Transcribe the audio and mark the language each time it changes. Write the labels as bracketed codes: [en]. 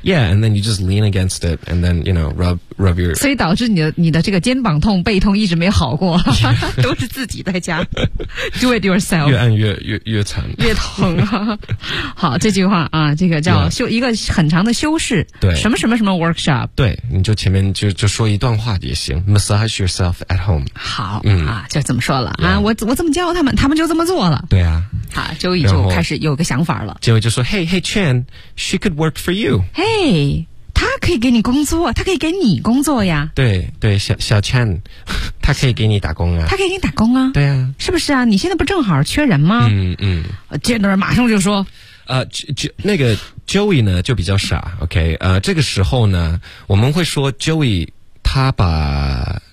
[en] Yeah, and then you just lean against it, and then you know, rub your. [zh] 所以导致你的这个肩膀痛、背痛一直没好过， yeah. 都是自己在家 [en] do it yourself. [zh] 越按越惨，越疼啊！好，这句话啊，这个叫修、yeah. 一个很长的修饰，对，什么什么什么 workshop. 对，你就前面就说一段话也行 ， [en] massage yourself at home. [zh] 好，嗯啊，就这么说了、yeah. 啊，我这么教他们，他们就这么做了。对啊。好，周易就开始有个想法了。结尾就说 [en] ：“Hey, Chen, she could work for you. [zh] Hey, 她可以给你工作，她可以给你工作呀。对对，小 Chen， 她可以给你打工啊。她可以给你打工啊。对啊，是不是啊？你现在不正好缺人吗？嗯。 Chandler 马上就说： 那个 Joey 呢就比较傻。OK， 这个时候呢，我们会说 Joey 他把。